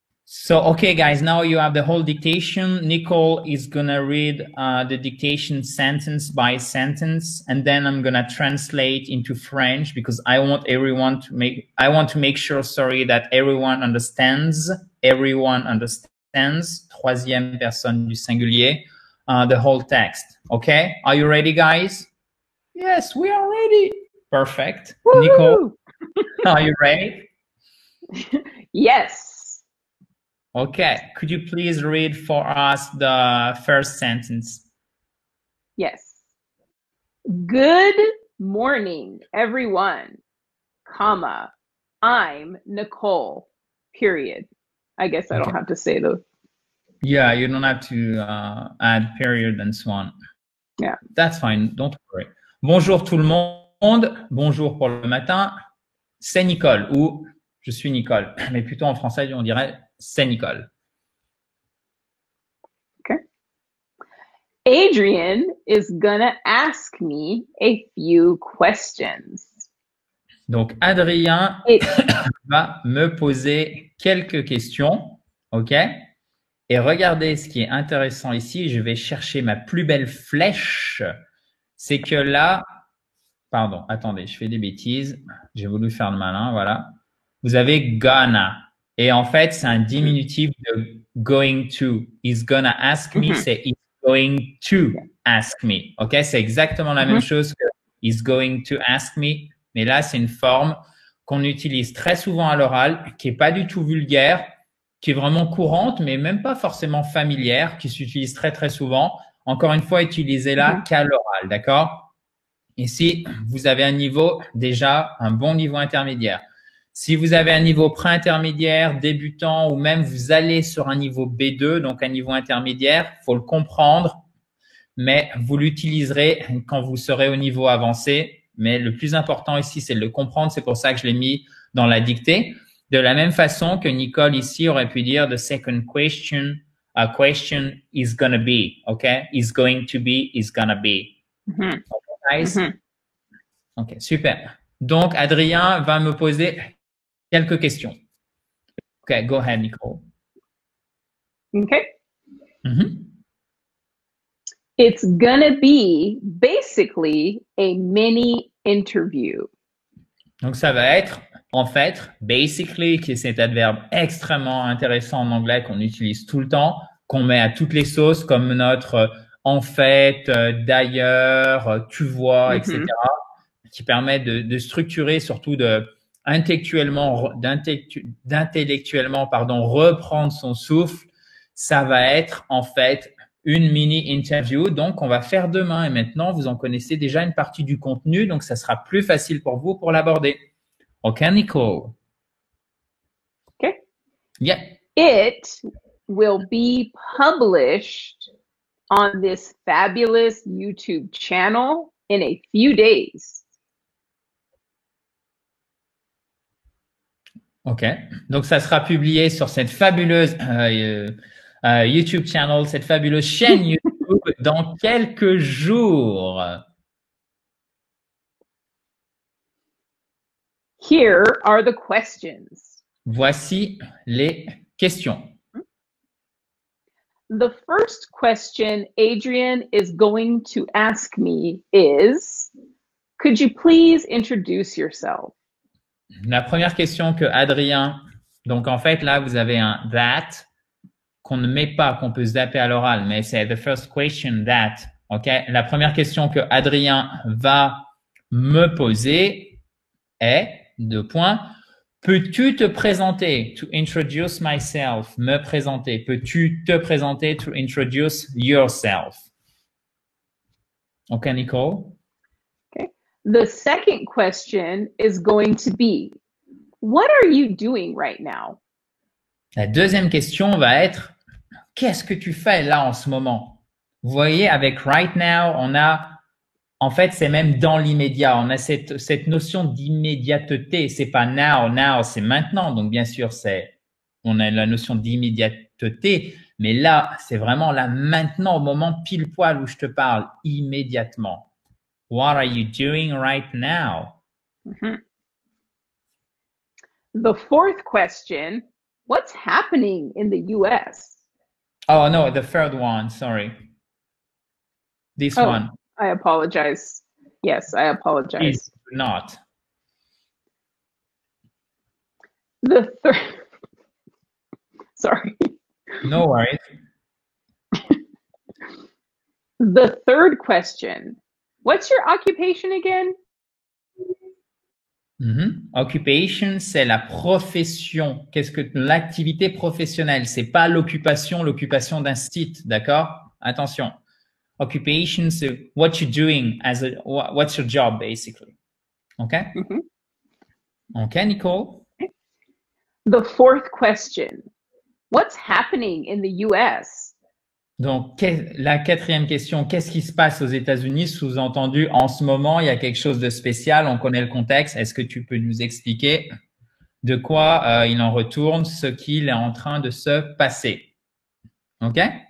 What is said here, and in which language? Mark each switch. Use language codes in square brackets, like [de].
[en] So, okay, guys, now you have the whole dictation. Nicole is gonna read the dictation sentence by sentence, and then I'm gonna translate into French because I want to make sure, sorry, that everyone understands. Everyone understands. [fr] Troisième personne du singulier. [en] The whole text. Okay, are you ready, guys? Yes, we are ready. Perfect. Woo-hoo! Nicole, are you ready? Yes. Okay, could you please read for us the first sentence? Yes. Good morning, everyone, comma, I'm Nicole, period. I guess I don't Okay. have to say those. Yeah, you don't have to add period and so on. Yeah. That's fine, don't worry. [fr] Bonjour tout le monde, bonjour pour le matin, c'est Nicole, ou je suis Nicole, mais plutôt en français on dirait c'est Nicole. [en] Okay. Adrian is gonna ask me a few questions. [fr] Donc Adrien [en] It, [fr] va me poser quelques questions, ok? Et regardez ce qui est intéressant ici, je vais chercher ma plus belle flèche, c'est que là, pardon, attendez, je fais des bêtises, j'ai voulu faire le malin, voilà. Vous avez gonna, et en fait, c'est un diminutif de [en] going to. He's gonna ask me, [fr] c'est [en] he's going to ask me, ok? [fr] C'est exactement la même chose que [en] he's going to ask me, [fr] mais là, c'est une forme qu'on utilise très souvent à l'oral, qui est pas du tout vulgaire, qui est vraiment courante, mais même pas forcément familière, qui s'utilise très, très souvent. Encore une fois, utilisez-la qu'à l'oral, d'accord? Et si vous avez un niveau, déjà, un bon niveau intermédiaire. Si vous avez un niveau pré-intermédiaire, débutant, ou même vous allez sur un niveau B2, donc un niveau intermédiaire, faut le comprendre, mais vous l'utiliserez quand vous serez au niveau avancé. Mais le plus important ici, c'est de le comprendre. C'est pour ça que je l'ai mis dans la dictée. De la même façon que Nicole ici aurait pu dire [en] the second question, a question is gonna be, [fr] okay? [en] Is going to be, is gonna be. Okay, guys? Ok, super. [fr] Donc, Adrien va me poser quelques questions. Ok, [en] go ahead, [fr] Nicole. [en] okay. It's gonna be basically a mini interview. [fr] Donc, ça va être, en fait, basically, qui est cet adverbe extrêmement intéressant en anglais qu'on utilise tout le temps, qu'on met à toutes les sauces, comme notre en fait, d'ailleurs, tu vois, etc., qui permet de structurer, surtout d'intellectuellement, reprendre son souffle. Ça va être, en fait, une mini interview. Donc, on va faire demain. Et maintenant, vous en connaissez déjà une partie du contenu. Donc, ça sera plus facile pour vous pour l'aborder. [en] OK, Nicole? Okay. Yeah. It will be published on this fabulous YouTube channel in a few days. OK. [fr] Donc, ça sera publié sur cette fabuleuse [en] YouTube channel, [fr] cette fabuleuse chaîne YouTube dans quelques jours. [en] Here are the questions. [fr] Voici les questions. [en] The first question Adrian is going to ask me is, could you please introduce yourself? [fr] La première question que Adrien, donc en fait là vous avez un that qu'on ne met pas, qu'on peut zapper à l'oral, mais c'est [en] the first question that, [fr] ok? La première question que Adrien va me poser est, deux points, peux-tu te présenter? [en] To introduce myself, [fr] me présenter. Peux-tu te présenter? [en] To introduce yourself. Ok, Nicole? Okay. The second question is going to be, What are you doing right now? [fr] La deuxième question va être qu'est-ce que tu fais là en ce moment? Vous voyez, avec [en] right now, [fr] on a, en fait, c'est même dans l'immédiat. On a cette notion d'immédiateté. C'est pas now, c'est maintenant. Donc, bien sûr, on a la notion d'immédiateté. Mais là, c'est vraiment là maintenant, au moment pile poil où je te parle, immédiatement. [en] What are you doing right now? Mhm. The fourth question, what's happening in the US? Oh, no, the third one. Sorry. This one. I apologize. Yes, I apologize. Please do not. The third. Sorry. No worries. The third question, what's your occupation again? [fr] Occupation, c'est la profession. Qu'est-ce que l'activité professionnelle? C'est pas l'occupation d'un site, d'accord? Attention. [en] Occupation, [fr] c'est [en] what you're doing what's your job, basically. Okay? Okay, Nicole? The fourth question, what's happening in the US? [fr] Donc, la quatrième question, qu'est-ce qui se passe aux États-Unis? Sous-entendu, en ce moment, il y a quelque chose de spécial, on connaît le contexte. Est-ce que tu peux nous expliquer de quoi il en retourne, ce qu'il est en train de se passer? OK?